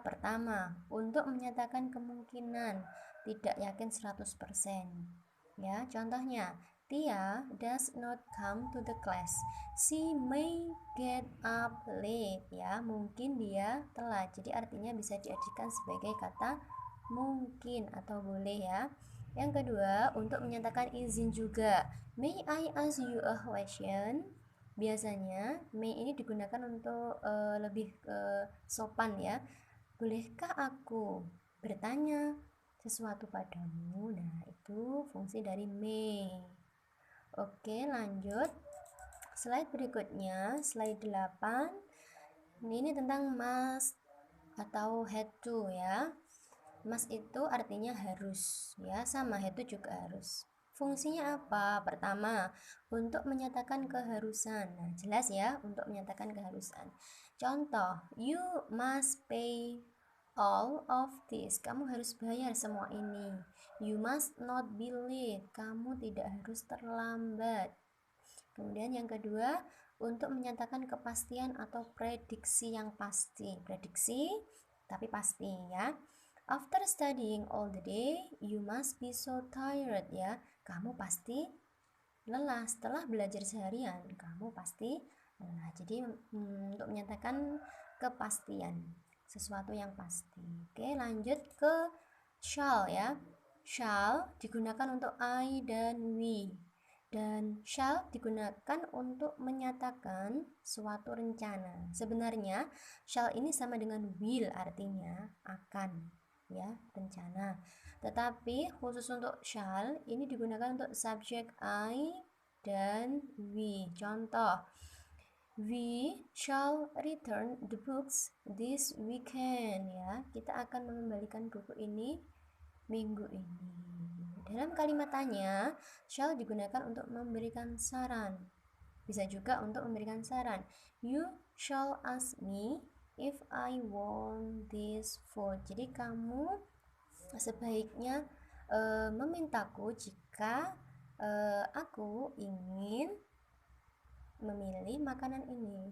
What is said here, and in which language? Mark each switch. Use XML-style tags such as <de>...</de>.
<id>Pertama, untuk menyatakan kemungkinan, tidak yakin 100%. Ya, contohnya,</id> <en>Tia does not come to the class. She may get up late.</en> <id>Ya, mungkin dia telat. Jadi artinya bisa diartikan sebagai kata mungkin atau boleh ya. Yang kedua, untuk menyatakan izin juga.</id> <en>May I ask you a question?</en> <id>Biasanya may ini digunakan untuk lebih sopan ya. Bolehkah aku bertanya sesuatu padamu? Nah, itu fungsi dari may. Oke, lanjut. Slide berikutnya, slide 8. Ini tentang must atau had to ya. Must itu artinya harus, ya, sama itu juga harus. Fungsinya apa? Pertama, untuk menyatakan keharusan. Nah, jelas ya, untuk menyatakan keharusan.</id> <en>Contoh, you must pay all of this.</en> <id>Kamu harus bayar semua ini.</id> <en>You must not be late.</en> <id>Kamu tidak harus terlambat. Kemudian yang kedua, untuk menyatakan kepastian atau prediksi yang pasti. Prediksi tapi pasti, ya.</id> <en>After studying all the day, you must be so tired, ya.</en> <id>Kamu pasti lelah setelah belajar seharian. Kamu pasti lelah. Jadi untuk menyatakan kepastian, sesuatu yang pasti. Oke, lanjut ke shall, ya. Shall digunakan untuk I dan we. Dan shall digunakan untuk menyatakan suatu rencana. Sebenarnya shall ini sama dengan will, artinya akan, ya, rencana. Tetapi khusus untuk shall ini digunakan untuk subjek I dan we.</id> <en>Contoh, we shall return the books this weekend, ya.</en> <id>Kita akan mengembalikan buku ini minggu ini. Dalam kalimat tanya, shall digunakan untuk memberikan saran. Bisa juga untuk memberikan saran.</id> <en>You shall ask me if I want this food.</en> <id>Jadi kamu sebaiknya memintaku jika aku ingin memilih makanan ini.</id>